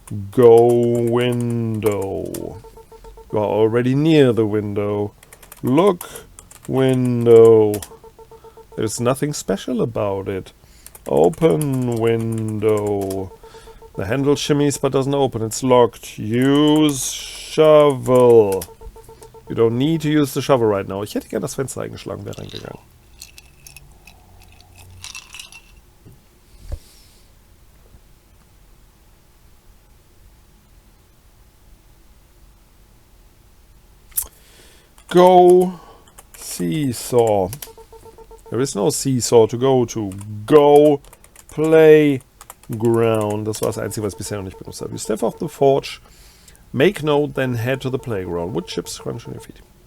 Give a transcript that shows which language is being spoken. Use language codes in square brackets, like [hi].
[en] Go window. You are already near the window. Look, window. There's nothing special about it. Open window. The handle shimmies but doesn't open. It's locked. Use shovel. You don't need to use the shovel right now. [de] Ich hätte gerne das Fenster eingeschlagen, wäre reingegangen. [en] Go seesaw. There is no seesaw to go to. Go playground. [de] Das war das Einzige, was ich bisher noch nicht benutzt habe. [en] You step off the porch. Make note, then head to the playground. Wood chips crunch on your feet.